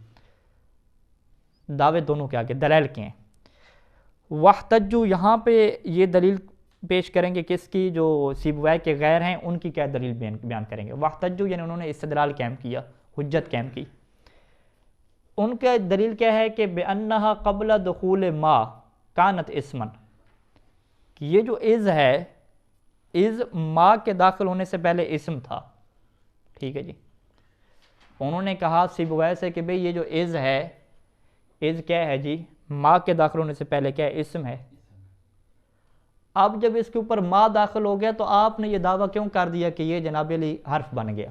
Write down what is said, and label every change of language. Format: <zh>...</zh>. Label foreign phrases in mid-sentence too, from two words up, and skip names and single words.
<ur>دعوے دونوں کے آگے دلائل کے ہیں. واحتجوا، یہاں پہ یہ دلیل پیش کریں گے کس کی، جو سیبویہ کے غیر ہیں ان کی کیا دلیل بیان کریں گے. واحتجوا یعنی انہوں نے استدلال قائم کیا، حجت قائم کی. ان کا دلیل کیا ہے کہ</ur> <ar>بأنہا قبل دخول ما کانت اسمن،</ar> <ur>کہ یہ جو از ہے، از ما کے داخل ہونے سے پہلے اسم تھا. ٹھیک ہے جی. انہوں نے کہا سیبویہ سے کہ بھئی یہ جو از ہے، از کیا ہے جی، ما کے داخل ہونے سے پہلے کیا ہے، اسم ہے. اب جب اس کے اوپر ما داخل ہو گیا تو آپ نے یہ دعویٰ کیوں کر دیا کہ یہ جناب علی حرف بن گیا.</ur>